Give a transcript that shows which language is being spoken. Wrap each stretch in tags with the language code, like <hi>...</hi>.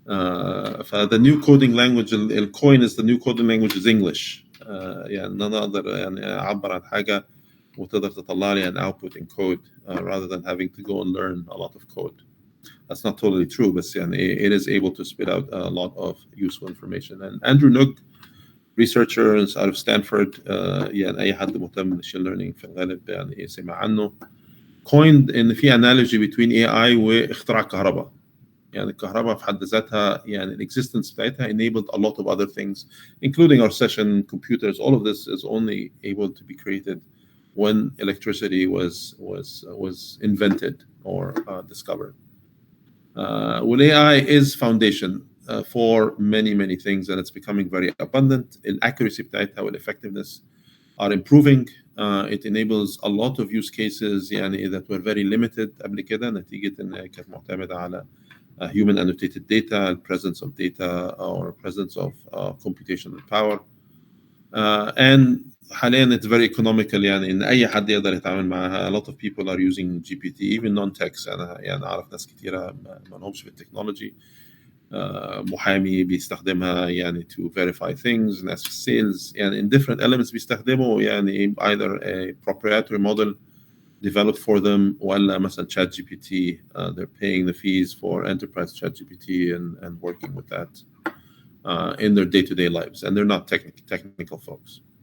<en>The new coding language, الcoin is the new coding language is English.</en> <ar>ان انا اقدر اعبر عن حاجه وتقدر تطلع لي</ar> <en>an output in code rather than having to go and learn a lot of code. That's not totally true, but it is able to spit out a lot of useful information. And Andrew Ng researchers out of Stanford.</en> <ar>يعني أي حد مهتم بالماشين ليرنينج في الغالب يعني سمع عنه. coined إن في</ar> <en>analogy between AI</en> <ar>واختراع الكهرباء. يعني الكهرباء في حد ذاتها يعني الاكزيستنس بتاعتها</ar> <en>enabled a lot of other things, including our session, computers. All of this is only able to be created when electricity was invented or discovered. Well, AI is foundation for many things, and it's becoming very abundant. Accuracy بتاعتها والeffectiveness are improving. It enables a lot of use cases يعني that were very limited</en> <ar>قبل كده نتيجة إنها كانت معتمدة على</ar> <en>human annotated data, presence of data, or presence of computational power. And حاليا it's very economical</en> <ar>يعني إن أي حد يقدر يتعامل معها.</ar> <en>A lot of people are using GPT, even non-techs.</en> <ar>أنا يعني أعرف ناس كتيرة ما لهمش في التكنولوجي. محامي بيستخدمها يعني</ar> <en>to verify things.</en> <ar>ناس في sales يعني</ar> <en>in different elements</en> <ar>بيستخدموا يعني</ar> <en>either a proprietary model developed for them</en> <ar>ولا مثلا ChatGPT.</ar> <en>They're paying the fees for enterprise ChatGPT and working with that in their day-to-day lives, and they're not technical folks.</en>